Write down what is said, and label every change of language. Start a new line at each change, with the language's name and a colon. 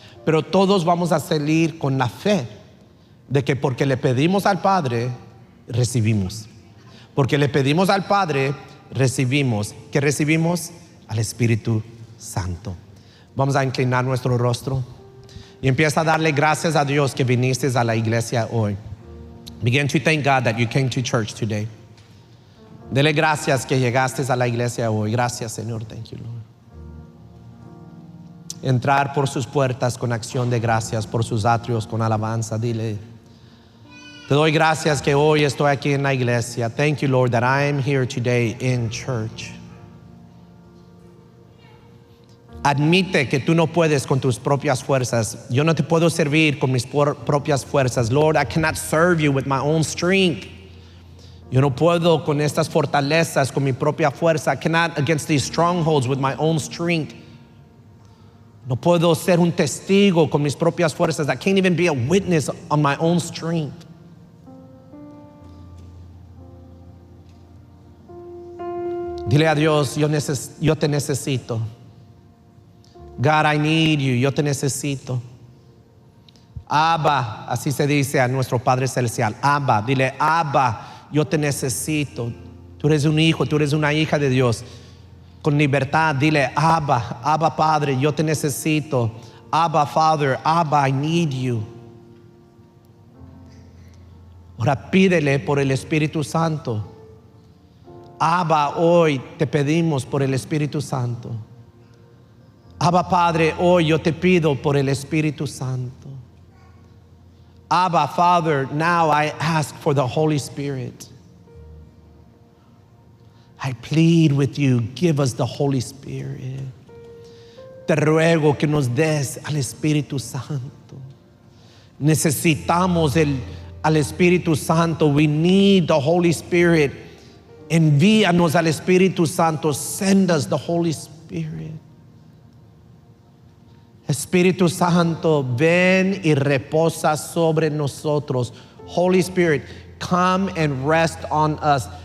Spanish: Pero todos vamos a salir con la fe de que porque le pedimos al Padre, recibimos. Porque le pedimos al Padre, recibimos. ¿Qué recibimos? Al Espíritu Santo. Vamos a inclinar nuestro rostro y empieza a darle gracias a Dios que viniste a la iglesia hoy.
English: Begin to thank God that you came to church today.
Spanish: Dele gracias que llegaste a la iglesia hoy. Gracias, Señor.
English: Thank you, Lord.
Spanish: Entrar por sus puertas con acción de gracias, por sus atrios con alabanza. Dile, te doy gracias que hoy estoy aquí en la iglesia.
English: Thank you, Lord, that I am here today in church.
Spanish: Admite que tú no puedes con tus propias fuerzas. Yo no te puedo servir con mis propias fuerzas.
English: Lord, I cannot serve you with my own strength.
Spanish: Yo no puedo con estas fortalezas con mi propia fuerza.
English: I cannot against these strongholds with my own strength.
Spanish: No puedo ser un testigo con mis propias fuerzas.
English: I can't even be a witness on my own strength.
Spanish: Dile a Dios, yo te necesito.
English: God, I need you.
Spanish: Yo te necesito. Abba, así se dice a nuestro Padre Celestial. Abba, dile, Abba, yo te necesito. Tú eres un hijo, tú eres una hija de Dios. Con libertad, dile, Abba, Abba Padre, yo te necesito.
English: Abba Father, Abba, I need you.
Spanish: Ahora pídele por el Espíritu Santo. Abba, hoy te pedimos por el Espíritu Santo. Abba Padre, hoy yo te pido por el Espíritu Santo.
English: Abba Father, now I ask for the Holy Spirit. I plead with you, give us the Holy Spirit.
Spanish: Te ruego que nos des al Espíritu Santo. Necesitamos al Espíritu Santo.
English: We need the Holy Spirit.
Spanish: Envíanos al Espíritu Santo.
English: Send us the Holy Spirit.
Spanish: Espíritu Santo, ven y reposa sobre nosotros.
English: Holy Spirit, come and rest on us.